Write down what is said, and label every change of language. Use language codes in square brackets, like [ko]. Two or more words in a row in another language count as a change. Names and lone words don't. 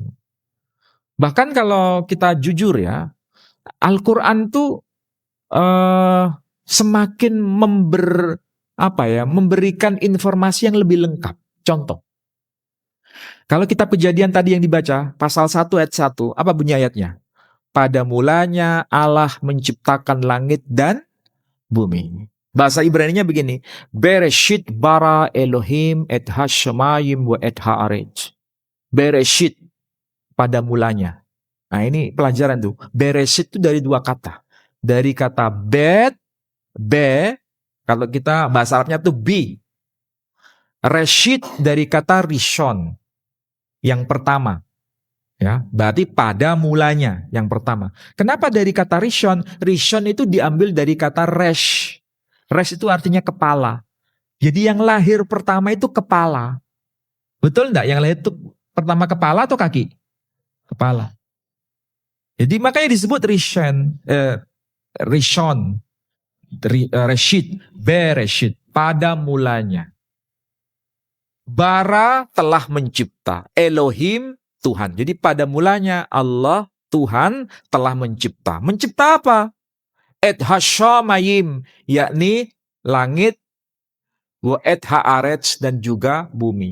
[id] Bahkan kalau kita jujur ya, Al-Quran tuh semakin memberikan informasi yang lebih lengkap. Contoh. Kalau kitab Kejadian tadi yang dibaca, pasal 1 ayat 1, apa bunyi ayatnya? Pada mulanya Allah menciptakan langit dan bumi. Bahasa Ibraninya begini, [he] בראשית ברא אלהים את השמים ואת הארץ. [id] Bereshit, pada mulanya. Nah ini pelajaran tuh. Bereshit itu dari dua kata. Dari kata bet, be, kalau kita bahasa Arabnya tuh bi. Reshit dari kata rishon, yang pertama. Ya, berarti pada mulanya, yang pertama. Kenapa dari kata rishon? Rishon itu diambil dari kata resh. Resh itu artinya kepala. Jadi yang lahir pertama itu kepala. Betul enggak? Yang lahir itu pertama kepala atau kaki? Kepala. Jadi makanya disebut [he] ראשון, ראשית, בראשית, [id] pada mulanya. Bara telah mencipta, Elohim Tuhan. Jadi pada mulanya Allah Tuhan telah mencipta. Mencipta apa? [he] את השמים, [id] yakni langit, [he] ואת הארץ, [id] dan juga bumi.